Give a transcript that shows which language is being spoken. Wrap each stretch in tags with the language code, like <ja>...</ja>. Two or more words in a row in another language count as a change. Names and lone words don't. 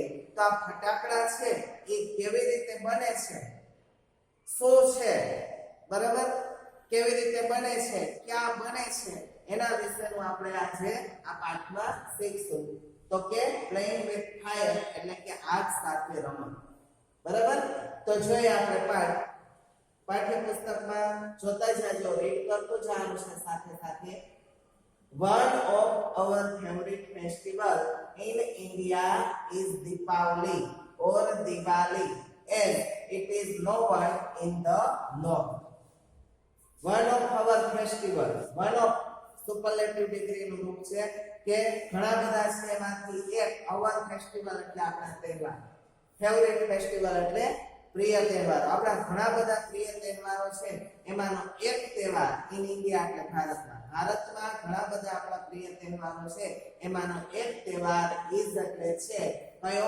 <gu>તો આ ફટાકડા છે એ કેવી રીતે બને છે, શું છે, બરાબર, કેવી રીતે બને છે, ક્યાં બને છે, એના વિશેનું આપણે આજે આ પાઠમાં શીખશું. તો કે</gu> <en>playing with fire</en> <gu>એટલે કે આગ સાથે રમત, બરાબર. તો જોઈએ આપણે પાઠ્યપુસ્તકમાં જોતા જાજો, રીડ કરતું જવાનું છે સાથે સાથે.</gu> <en>One of our favorite festival in India is Deepavali or Diwali, as it is known in the north. One of our festival, one of superlative degree</en> <gu>નું રૂપ છે કે ઘણા બધા છે એમાંથી એક.</gu> <en>our festival</en> <gu>એટલે આપણા તહેવાર,</gu> <en>favorite festival</en> <gu>એટલે પ્રિય તહેવાર. આપણા ઘણા બધા પ્રિય તહેવારો છે, એમાંનો એક તહેવાર</gu> <en>in India</en> <gu>એટલે ભારતમાં ઘણા બધા આપણા પ્રિય તહેવારો છે, એમાંનો એક તહેવાર ઇઝ એટલે છે કયો?</gu>